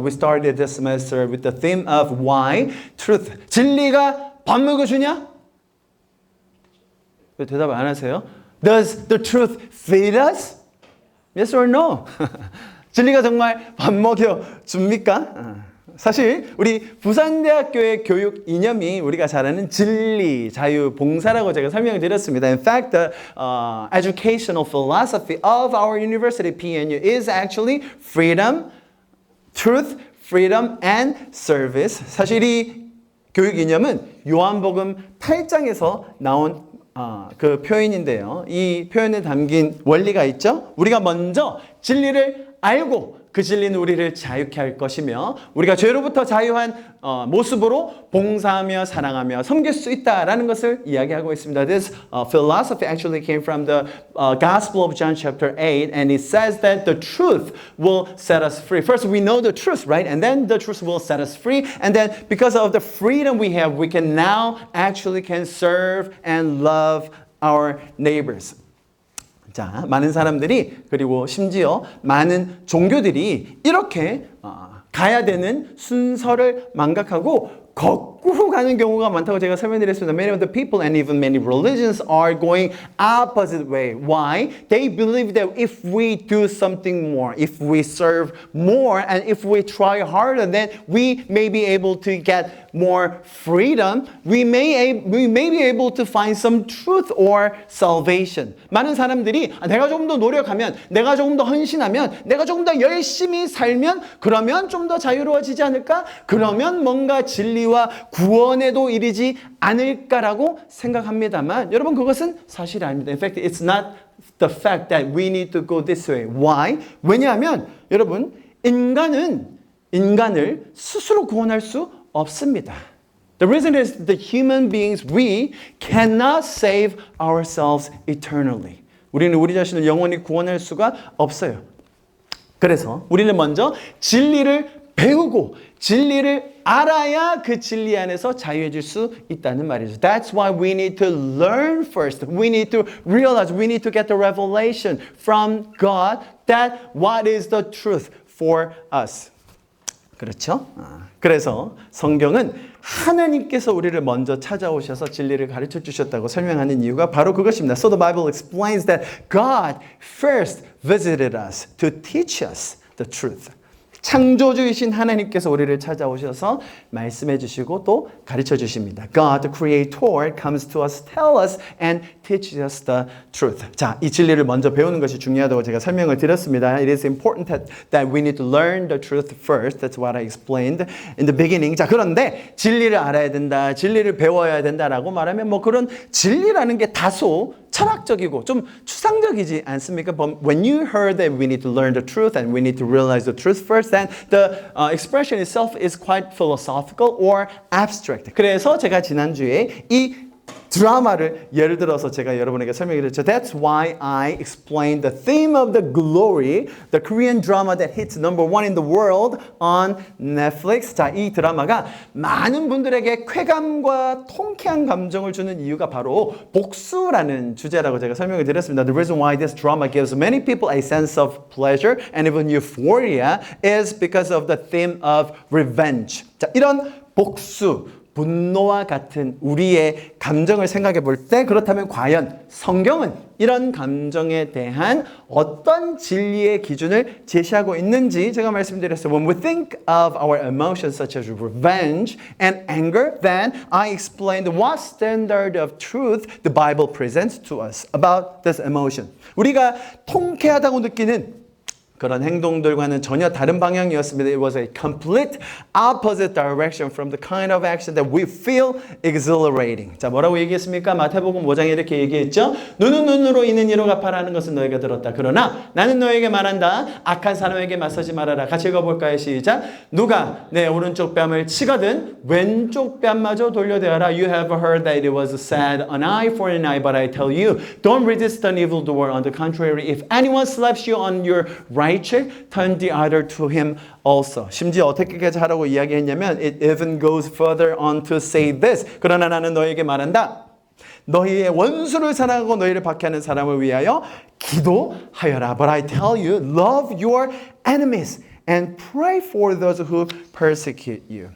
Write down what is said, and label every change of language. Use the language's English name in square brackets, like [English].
[English] We started this semester with the theme of Why Truth. [Korean] 진리가 밥 먹여주냐? 왜 대답을 안 하세요? [English] Does the truth feed us? Yes or no? [Korean] 진리가 정말 밥 먹여줍니까? 사실 우리 부산대학교의 교육 이념이 우리가 잘 아는 진리, 자유, 봉사라고 제가 설명을 드렸습니다. [English] In fact, the educational philosophy of our university, PNU, is actually freedom, truth, freedom, and service. [Korean] 사실 이 교육 이념은 요한복음 8장에서 나온 그 표현인데요. 이 표현에 담긴 원리가 있죠. 우리가 먼저 진리를 알고 그 진리는 우리를 자유케 할 것이며 우리가 죄로부터 자유한 모습으로 봉사하며 사랑하며 섬길 수 있다라는 것을 이야기하고 있습니다. [English] This philosophy actually came from the Gospel of John chapter 8 and it says that the truth will set us free. First we know the truth, right? And then the truth will set us free. And then because of the freedom we have, we can now actually can serve and love our neighbors. [Korean] 자, 많은 사람들이 그리고 심지어 많은 종교들이 이렇게 가야 되는 순서를 망각하고 거꾸로 가는 경우가 많다고 제가 설명드렸습니다. [English] Many of the people and even many religions are going opposite way. Why? They believe that if we do something more, if we serve more, and if we try harder, then we may be able to get more freedom. We may be able to find some truth or salvation. [Korean] 많은 사람들이 내가 조금 더 노력하면, 내가 조금 더 헌신하면, 내가 조금 더 열심히 살면 그러면 좀 더 자유로워지지 않을까? 그러면 뭔가 진리와 구원에도 이르지 않을까라고 생각합니다만 여러분 그것은 사실이 아닙니다. [English] In fact, it's not the fact that we need to go this way. Why? [Korean] 왜냐하면 여러분 인간은 인간을 스스로 구원할 수 없습니다. [English] The reason is the human beings, we cannot save ourselves eternally. [Korean] 우리는 우리 자신을 영원히 구원할 수가 없어요. 그래서 우리는 먼저 진리를 배우고 진리를 알아야 그 진리 안에서 자유해질 수 있다는 말이죠. [English] That's why we need to learn first. We need to realize, we need to get the revelation from God that what is the truth for us. [Korean] 그렇죠? 그래서 성경은 하나님께서 우리를 먼저 찾아오셔서 진리를 가르쳐 주셨다고 설명하는 이유가 바로 그것입니다. [English] So the Bible explains that God first visited us to teach us the truth. [Korean] 창조주이신 하나님께서 우리를 찾아오셔서 말씀해 주시고 또 가르쳐 주십니다. [English] God, the Creator, comes to us, tell us, and teaches us the truth. [Korean] 자, 이 진리를 먼저 배우는 것이 중요하다고 제가 설명을 드렸습니다. [English] It is important that we need to learn the truth first. That's what I explained in the beginning. [Korean] 자, 그런데 진리를 알아야 된다, 진리를 배워야 된다라고 말하면 뭐 그런 진리라는 게 다소 철학적이고 좀 추상적이지 않습니까? [English] But when you heard that we need to learn the truth and we need to realize the truth first, then the expression itself is quite philosophical or abstract. [Korean] 그래서 제가 지난주에 이 드라마를 예를 들어서 제가 여러분에게 설명드렸죠. [English] That's why I explained the theme of the glory, the Korean drama that hits number one in the world on Netflix. [Korean] 자, 이 드라마가 많은 분들에게 쾌감과 통쾌한 감정을 주는 이유가 바로 복수라는 주제라고 제가 설명을 드렸습니다. [English] The reason why this drama gives many people a sense of pleasure and even euphoria is because of the theme of revenge. [Korean] 자, 이런 복수, 분노와 같은 우리의 감정을 생각해 볼 때 그렇다면 과연 성경은 이런 감정에 대한 어떤 진리의 기준을 제시하고 있는지 제가 말씀드렸어요. [English] When we think of our emotions such as revenge and anger, then I explained what standard of truth the Bible presents to us about this emotion. [Korean] 우리가 통쾌하다고 느끼는 그런 행동들과는 전혀 다른 방향이었습니다. [English] It was a complete opposite direction from the kind of action that we feel exhilarating. [Korean] 자, 뭐라고 얘기했습니까? 마태복음 5장에 이렇게 얘기했죠. 눈은 눈으로 이는 이로 갚아라는 것은 너희가 들었다. 그러나 나는 너에게 말한다. 악한 사람에게 맞서지 말아라. 같이 읽어볼까요? 시작. 누가 내 오른쪽 뺨을 치거든 왼쪽 뺨마저 돌려대어라. [English] You have heard that it was said, an eye for an eye, but I tell you, don't resist an evildoer. On the contrary, if anyone slaps you on your right cheek, turn the other to him also. [Korean] 심지어 어떻게까지 하라고 이야기했냐면 [English] it even goes further on to say this. [Korean] 그러나 나는 너에게 말한다. 너희의 원수를 사랑하고 너희를 박해하는 사람을 위하여 기도하여라. [English] But I tell you, love your enemies and pray for those who persecute you.